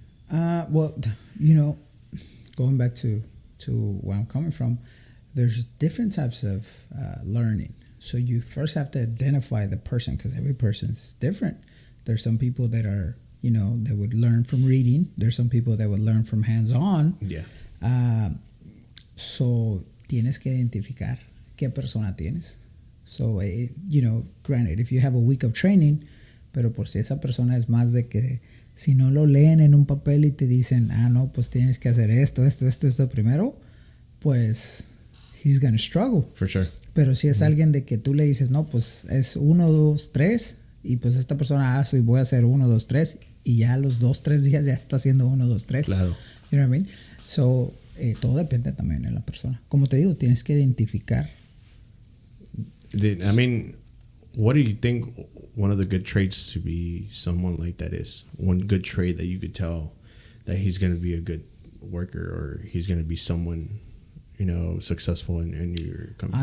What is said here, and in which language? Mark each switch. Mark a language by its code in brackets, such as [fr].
[en] Well, you know, going back to where I'm coming from, there's different types of learning. So you first have to identify the person because every person's different. There's some people that are, you know, that would learn from reading. There's some people that would learn from hands-on. Yeah. [es] So tienes que identificar qué persona tienes. [en] So, you know, granted, if you have a week of training, [es] pero por si esa persona es más de que si no lo leen en un papel y te dicen, no, pues tienes que hacer esto primero, pues [en] he's gonna struggle. For sure. [es] Pero si es alguien de que tú le dices, no, pues es 1, 2, 3, y pues esta persona y voy a hacer 1, 2, 3, y ya los 2, 3 días ya está haciendo 1, 2, 3. Claro. [en] You know what I mean? [es] So, todo depende también de la persona. Como te digo, tienes que identificar. [en] I mean, what do you think one of the good traits to be someone like that is? One good trait that you could tell that he's going to be a good worker or he's going to be someone, you know, successful in your company?